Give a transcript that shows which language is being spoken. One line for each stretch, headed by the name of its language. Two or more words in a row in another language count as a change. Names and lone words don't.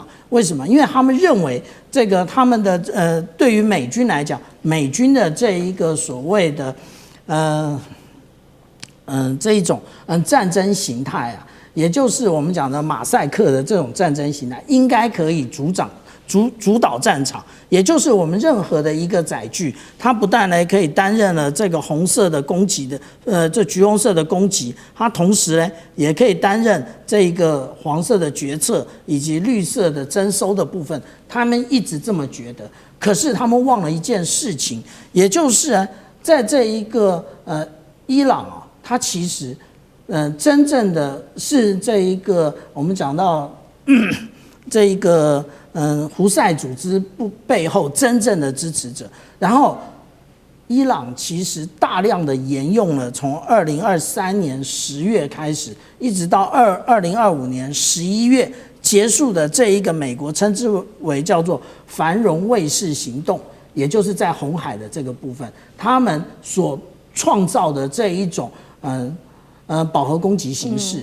Chinese: 為什麼？因為他們認為這個他們的對於美軍來講，美軍的這一個所謂的這一種戰爭形態啊，也就是我們講的馬賽克的這種戰爭形態，應該可以主導戰場，也就是我們任何的一個載具，它不但呢可以擔任了這個紅色的攻擊的這橘紅色的攻擊，它同時呢也可以擔任這個黃色的決策以及綠色的徵收的部分。他們一直這麼覺得，可是他們忘了一件事情，也就是呢在這一個伊朗啊，它其實真正的是這一個我們講到這一個胡塞組織背後真正的支持者。然後伊朗其實大量的沿用了從2023年10月開始，一直到2025年11月結束的這一個美國稱之為叫做繁榮衛士行動，也就是在紅海的這個部分，他們所創造的這一種飽和攻擊形式。